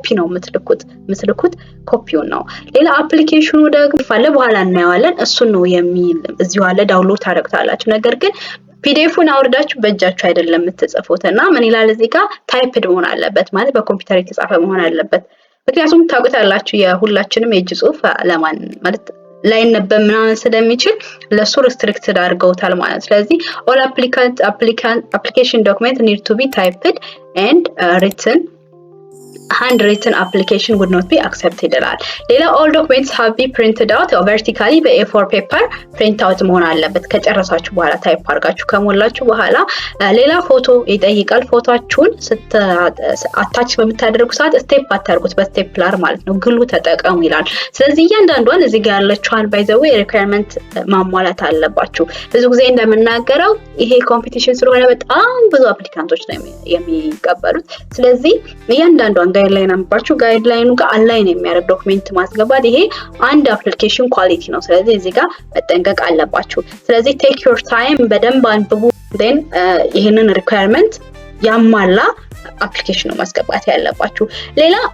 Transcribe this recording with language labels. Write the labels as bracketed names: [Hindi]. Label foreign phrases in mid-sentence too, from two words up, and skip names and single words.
[Amharic] ነው የምትልኩት ኮፒውን ነው። ሌላ አፕሊኬሽኑ ደግሞ ባለ በኋላ እናየዋለን። እሱን ነው የሚል እዚሁ አለ ዳውንሎድ ታደርጉታላችሁ። ነገር ግን ፒዲኤፉን አውርዳችሁ በእጃችሁ አይደለም የምትጽፉትና ምን ይላል እዚህ ጋር ታይፕድ መሆን አለበት ማለት በኮምፒውተር የተጻፈ መሆን አለበት። ምክንያቱም ታውቁታላችሁ የሁላችንም የእጅ ጽሁፍ ለማን ማለት ላይነበብ ምናምን ስለሚችል ለሱ ሪስትሪክትድ አድርገውታል ማለት። ስለዚህ [English] all application document need to be typed and written. handwritten application would not be accepted [Amharic] ይላል። ሌላ [English] all documents have been printed out vertically [Amharic] በ [English] A4 paper print out [Amharic] መሆን አለበት ከጨረሳችሁ በኋላ ታይፕ አድርጋችሁ ከሞላችሁ በኋላ። ሌላ ፎቶ ይጠይቃል። ፎቶአችሁን አታች በምታደርጉ ሰዓት ስቴፕ አታርጉት በስቴፕለር ማለት ነው፣ ግሉ ተጠቀሙ ይላል። ስለዚህ እያንዳንዷን እዚህ ጋር ያለችዋን by [English] the way requirement [Amharic] ማሟላት አለባችሁ። ብዙ ጊዜ እንደምናገረው ይሄ ኮምፒቲሽን ስለሆነ በጣም ብዙ አፕሊካንቶች ነው የሚቀበሉት። ስለዚህ እያንዳንዷን ጋይድላይን አንባችሁ ጋይድላይኑ ጋር አላይን የሚያደርግ ዶክመንት ማስገባት ይሄ አንድ አፕሊኬሽን ኳሊቲ ነው። ስለዚህ እዚህ ጋር መጠንቀቅ አለባችሁ። ስለዚህ [English] take your time [Amharic] በደንብ አንብቡ። then ይሄንን ሪኳየርመንት ያሟላ አፕሊኬሽን ነው ማስገባት ያለባችሁ። ሌላ